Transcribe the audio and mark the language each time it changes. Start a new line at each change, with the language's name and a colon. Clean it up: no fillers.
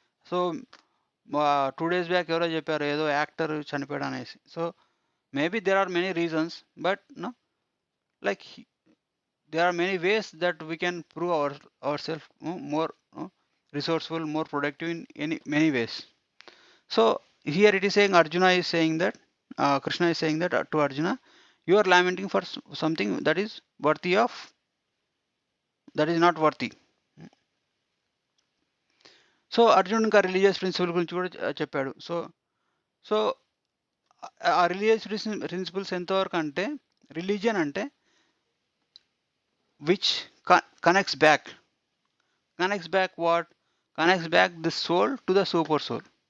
Telugu: So
English: 2 days
Telugu: back ఎవరో చెప్పారు ఏదో యాక్టర్ చనిపోయాడు అనేసి.
English: So maybe there are many reasons, but no like there are many ways that we can prove our self more resourceful, more productive in many ways. So here it is saying, Arjuna is saying that, Krishna is saying that to Arjuna, you are lamenting for something that is worthy of, that is not worthy. So Arjun ఇంకా religious principle
Telugu: గురించి కూడా చెప్పాడు.
English: so ఆ religious principles
Telugu: ఎంతవరకు అంటే,
English: Religion అంటే which connects back what connects back the soul to the super soul.